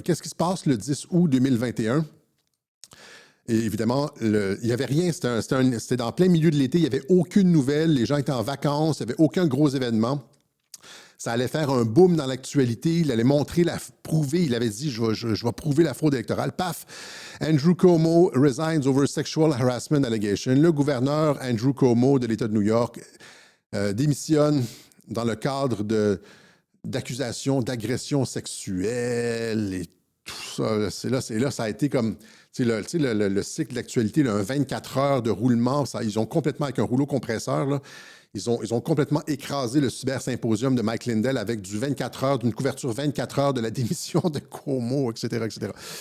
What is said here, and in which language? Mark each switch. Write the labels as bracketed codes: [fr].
[fr] Qu'est-ce qui se passe le 10 août 2021? Et évidemment, il n'y avait rien, c'était dans plein milieu de l'été, il n'y avait aucune nouvelle, les gens étaient en vacances, il n'y avait aucun gros événement. Ça allait faire un boom dans l'actualité, il allait prouver, il avait dit, je vais prouver la fraude électorale. Paf! [en] Andrew Cuomo resigns over sexual harassment allegation. [fr] Le gouverneur Andrew Cuomo de l'État de New York démissionne dans le cadre d'accusations d'agression sexuelle et tout ça. C'est là, ça a été comme... le cycle d'actualité, un 24 heures de roulement, ils ont complètement, avec un rouleau compresseur, là, ils ont complètement écrasé le cybersymposium de Mike Lindell avec du 24 heures, d'une couverture 24 heures de la démission de Cuomo, etc., etc.